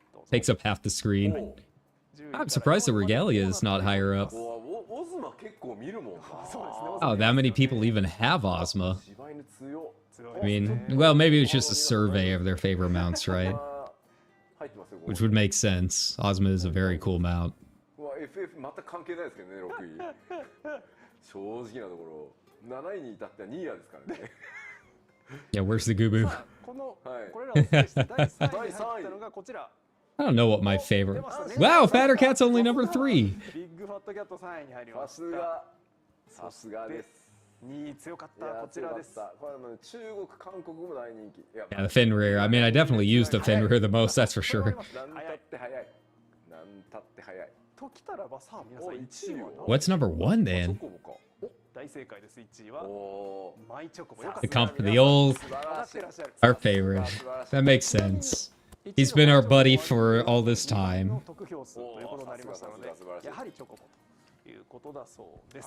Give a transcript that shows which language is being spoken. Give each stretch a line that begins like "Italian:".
English: Takes up half the screen. I'm surprised the regalia is not higher up.
Japanese: オズマ結構見るもん。
English: Oh, that many people even have Ozma. I mean, well, maybe it was just a survey of their favorite mounts, right? Which would make sense. Ozma is a very cool mount.
Japanese: FF また関係ないですけどね、6位。正直なところ、7位に至ってはニーヤですからね。
English: Yeah, where's the Koubou?
Japanese: このこれらを指して第3位に入ったのがこちら。
English: I don't know what my favorite. Wow, Fatter Cat's only number 3.
Japanese: ビッグファットキャット3位に入りました。さすがです。 2位強かったこちらです。これも中国、韓国も大人気。
English: Yeah, the Fenrir. I mean, I definitely used the Fenrir the most, that's for sure.
Japanese: なんたって早い。なんたって早い。ときたらばさあ皆さん1位は
English: What's number 1 then?
Japanese: 大正解です。1位はマイチョコボ。
English: The old, our favorite. That makes sense. He's been our buddy for all this time.
Japanese: 得票数ということになりましたので、やはりチョコボということだそうです。